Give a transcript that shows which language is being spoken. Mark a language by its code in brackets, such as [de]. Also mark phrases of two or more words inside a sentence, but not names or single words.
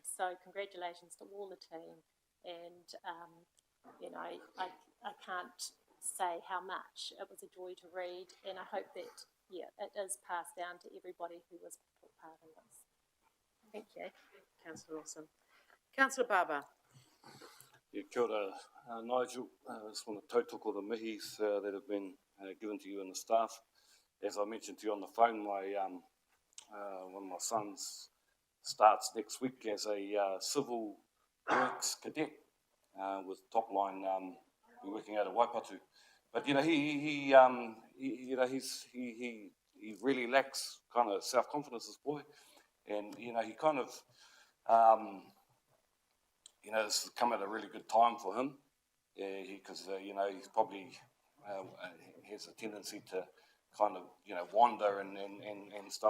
[en] So congratulations to all the team. And, you know, I can't say how much it was a joy to read. And I hope that, yeah, it is passed down to everybody who was part of this. Thank you. Councillor Lawson. Councillor Barber. Yeah, [mi] kia ora, Nigel. [en] I just want to tautoko the mihis that have been given to you and the staff. As I mentioned to you on the phone, my one of my sons starts next week as a civil works cadet with Top Line. We're working out of Waipatu, but you know he really lacks kind of self-confidence, this boy, and you know he kind of you know this has come at a really good time for him, because you know he's probably has a tendency to kind of, you know, wander and stuff.